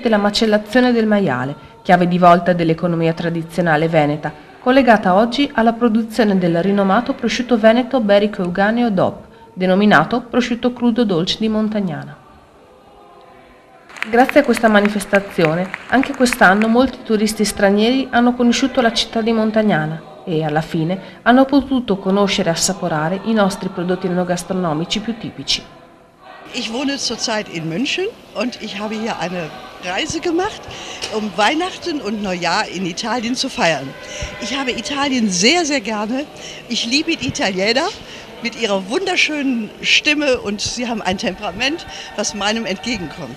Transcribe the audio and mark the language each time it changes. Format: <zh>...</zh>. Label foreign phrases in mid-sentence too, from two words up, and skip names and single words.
<it>della macellazione del maiale, chiave di volta dell'economia tradizionale veneta, collegata oggi alla produzione del rinomato prosciutto veneto Berico Euganeo DOP, denominato prosciutto crudo dolce di Montagnana. Grazie a questa manifestazione, anche quest'anno molti turisti stranieri hanno conosciuto la città di Montagnana e, alla fine, hanno potuto conoscere e assaporare i nostri prodotti enogastronomici più tipici.</it> <de>Ich wohne zurzeit in München und ich habe hier eine Reise gemacht, um Weihnachten und Neujahr in Italien zu feiern. Ich habe Italien sehr, sehr gerne. Ich liebe die Italiener mit ihrer wunderschönen Stimme und sie haben ein Temperament, was meinem entgegenkommt.</de>